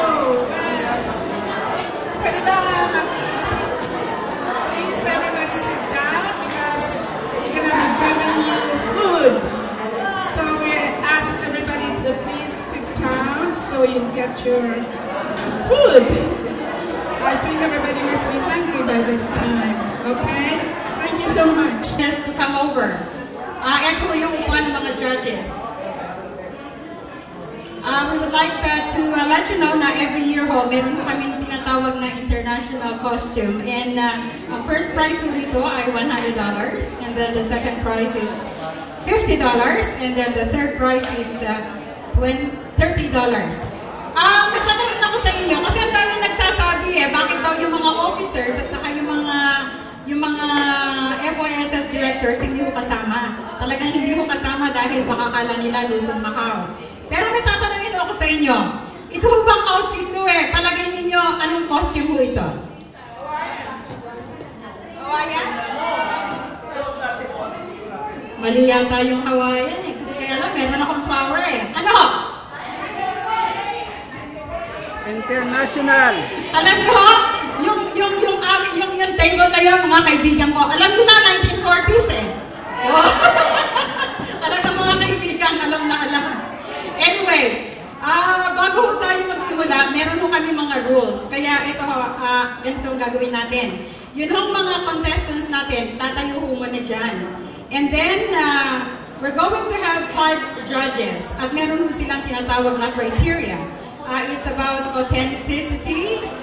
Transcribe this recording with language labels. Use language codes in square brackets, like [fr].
[tl] Pwede ba [en] please everybody sit down because we're going to be giving you food. So we ask everybody to please sit down so you get your food. I think everybody must be hungry by this time. Okay? Thank you so much. Yes, to come over. [tl] Ito yung upuan ng mga judges. [en] We would like to let you know na every year [tl] meron po kami tinatawag na [en] international costume. And ang first prize po rito ay $100. And then the second prize is $50. And then the third prize is $30. [tl] Nagtatanong ako sa inyo, kasi ang dami nagsasabi bakit daw yung mga officers at saka yung mga FYSS directors hindi ko kasama. Talagang hindi ko kasama dahil baka kala nila lutong Macau. Pero may tatanungin ako sa inyo, ito bang outfit ko palagay ninyo anong costume mo ito? Hawaiian? Mali yata yung Hawaiian kasi kaya lang meron akong flower Ano? International. Alam nyo, yung tango na yun, mga kaibigan ko, alam nyo na, 1940s Oh. Talagang mga kaibigan, alam na alam. Anyway, bago tayo magsimula, meron kami mga rules. Kaya ito, ganito ang gagawin natin. Yun ang mga contestants natin, tatayo muna dyan. [en] And then, we're going to have 5 judges. [tl] At meron silang tinatawag na criteria. [en] It's about authenticity.